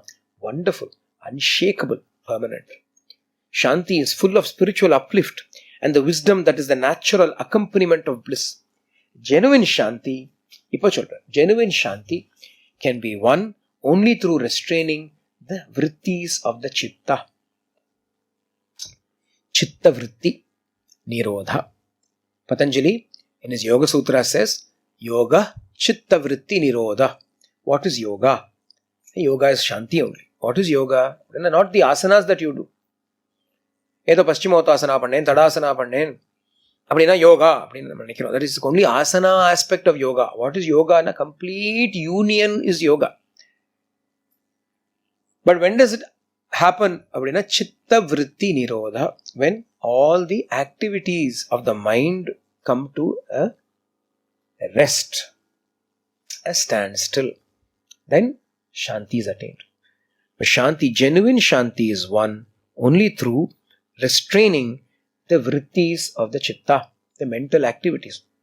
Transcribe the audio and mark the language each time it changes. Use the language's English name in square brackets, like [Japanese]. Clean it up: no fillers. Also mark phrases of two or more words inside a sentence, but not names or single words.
[English] Wonderful, unshakable, permanent. Shanti is full of spiritual uplift and the wisdom that is the natural accompaniment of bliss. Genuine Shanti can be won only through restraining the vrittis of the Chitta. [Sanskrit] Chitta vritti nirodha. [English] Patanjali in his Yoga Sutra says, [Sanskrit] Yoga Chitta vritti nirodha. [English] What is yoga? Yoga is Shanti only. What is yoga? Not the asanas that you do. [Tamil] ஏதோ பஸ்சிமோத்தாசனா பண்ணேன், தடாசனா பண்ணேன். [English] Yoga. That is only asana aspect of yoga. What is yoga? A complete union is yoga. But when does it happen? [Sanskrit] Chitta vritti nirodha. [English] When all the activities of the mind come to a rest, a standstill, then Shanti is attained. But Shanti, genuine Shanti is won only through restraining the vrittis of the Chitta, the mental activities.